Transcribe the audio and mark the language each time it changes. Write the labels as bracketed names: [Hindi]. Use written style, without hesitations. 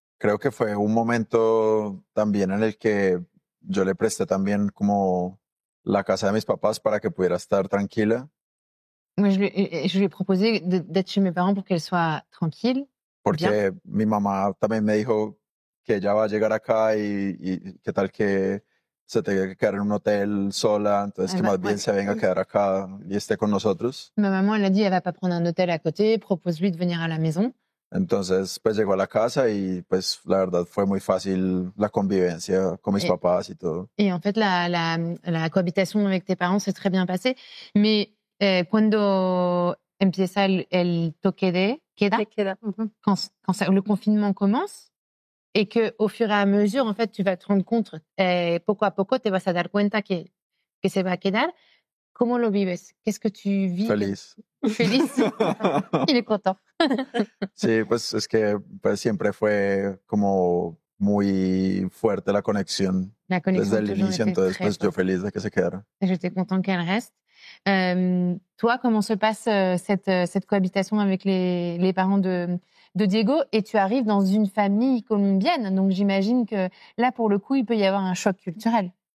[Spanish] Creo que fue un momento también en el que yo le presté también como la casa de mis papás para que pudiera estar tranquila. [French] Moi, je lui ai proposé d'être chez mes parents pour qu'elle soit tranquille. [Spanish] Porque bien. Mi mamá también me dijo que ella va a llegar acá y qué tal que se tenga que quedar en un hotel sola, entonces que más bien se venga a quedar acá y esté con nosotros. [French] Ma maman, elle a dit, elle va pas prendre un hôtel à côté, propose-lui de venir à la maison. [Spanish] Entonces, pues llegó a la casa y pues la verdad fue muy fácil la convivencia con mis papás y todo. [French] Et en fait, la cohabitation avec tes parents s'est très bien passée. Mais [Spanish] cuando empieza el toque de queda, [French] quand le confinement commence, et que au fur et à mesure, en fait, tu vas te rendre compte, [Spanish] poco a poco te vas a dar cuenta que se va a quedar. ¿Cómo lo vives? [French] Qu'est-ce que tu vis? [Spanish] Feliz. [French] Feliz. Il est content. [Spanish] Sí, pues es que pues, siempre fue como muy fuerte la conexión desde el inicio, entonces pues yo feliz de que se quedara. [French] J'étais content qu'elle reste. Toi, comment se passe cette cohabitation avec les parents de Diego? Et tu arrives dans une famille colombienne, donc j'imagine que là, pour le coup, il peut y avoir un choc culturel.